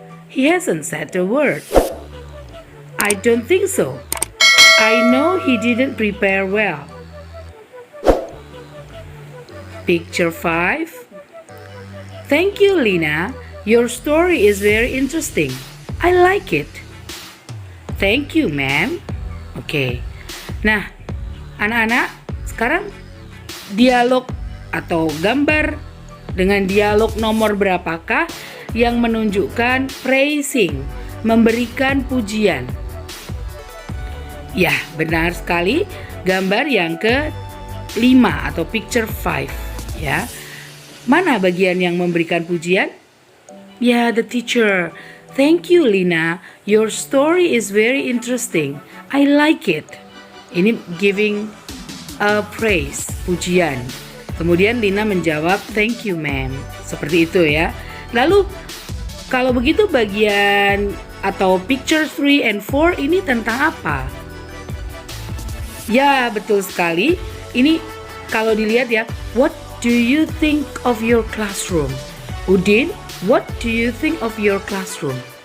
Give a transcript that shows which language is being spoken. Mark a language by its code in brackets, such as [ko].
[en] He hasn't said a word. I don't think so. I know he didn't prepare well. Picture 5. Thank you, Lina. Your story is very interesting. I like it. Thank you, ma'am. Oke. [id] Nah, anak-anak, sekarang dialog atau gambar dengan dialog nomor berapakah yang menunjukkan praising, memberikan pujian? Ya, benar sekali. Gambar yang ke-5 atau picture 5, ya. Mana bagian yang memberikan pujian? [en] Ya, the teacher. Thank you, Lina. Your story is very interesting. I like it. Ini giving a praise, pujian. [id] Kemudian Lina menjawab, thank you, ma'am. Seperti itu ya. Lalu, kalau begitu bagian atau picture 3 and 4 ini tentang apa? Ya, betul sekali. [en] Ini kalau dilihat ya, what do you think of your classroom? Udin, what do you think of your classroom?